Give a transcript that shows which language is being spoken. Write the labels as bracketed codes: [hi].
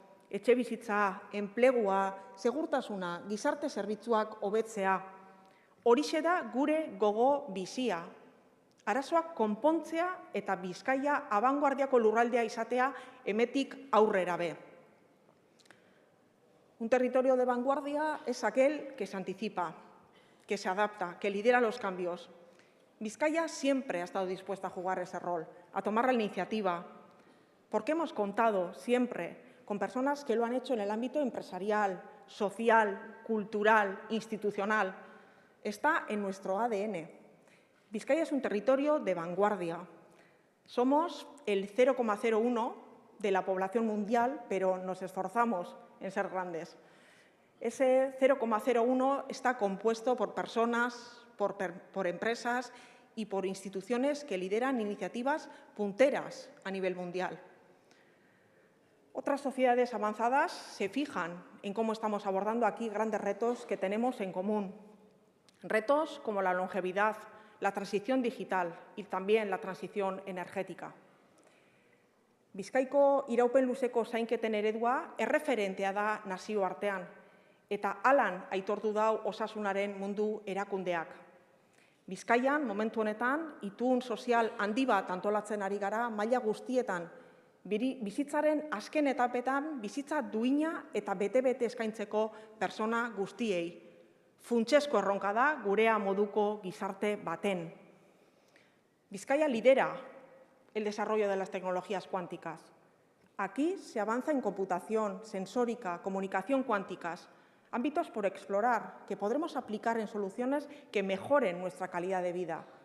[eu] Etxebizitza, enplegua, segurtasuna, gizarte zerbitzuak hobetzea. Horixe da gure gogo bizia. Arazoak konpontzea eta Bizkaia abangoardiako lurraldea izatea hemetik aurrera be. [es] Un territorio de vanguardia es aquel que se anticipa, que se adapta, que lidera los cambios. Bizkaia siempre ha estado dispuesta a jugar ese rol, a tomar la iniciativa, porque hemos contado siempre con personas que lo han hecho en el ámbito empresarial, social, cultural, institucional. Está en nuestro ADN. Bizkaia es un territorio de vanguardia. Somos el 0,01 de la población mundial, pero nos esforzamos en ser grandes. Ese 0,01 está compuesto por personas, por empresas y por instituciones que lideran iniciativas punteras a nivel mundial. Otras sociedades avanzadas se fijan en cómo estamos abordando aquí grandes retos que tenemos en común. Retos como la longevidad, la transición digital y también la transición energética. [eu] Bizkaiko iraupen luzeko zainketen eredua erreferentea da nazioartean, eta halan aitortu dau osasunaren mundu erakundeak. Bizkaian, momentu honetan, itun sozial handi bat antolatzen ari gara maila guztietan, bizitzaren azken etapetan bizitza duina eta bete-bete eskaintzeko persona guztiei. Funtsezko erronka da gurea moduko gizarte baten. [es] Bizkaia lidera el desarrollo de las tecnologías cuánticas. Aquí se avanza en computación, sensórica, comunicación cuánticas, ámbitos por explorar que podremos aplicar en soluciones que mejoren nuestra calidad de vida.